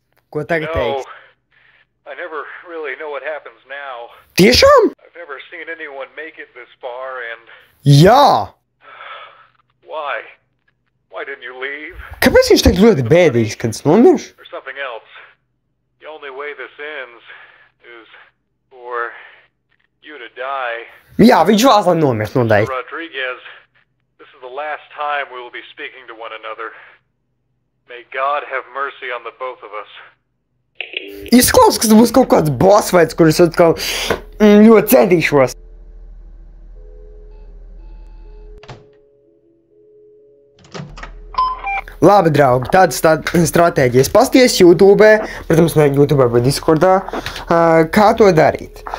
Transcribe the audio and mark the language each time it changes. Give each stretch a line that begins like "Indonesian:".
Latvian: Ko tagad teiks?
English: I never really know what happens now.
Latvian: Tiešām?
English: I've never seen anyone make it this far and...
Latvian: Jā!
English: Why? Why didn't you leave?
Latvian: Kāpēc viņš tagad ļoti bēdīgs, kad es nomiršu?
English: Or something else. The only way this ends is for you to die.
Latvian: Jā, viņš vēlas, lai nomirst noteikti.
English: Rodriguez, this is the last time we will be speaking to one another. May God have mercy on the both of us.
Latvian: Izklausās, ka tas būs kaut kāds boss fights, kurus atkal ļoti centīšos. Labi, draugi, tādas stratēģijas. Pasties YouTube, protams, ne YouTube, bet Discordā, kā to darīt.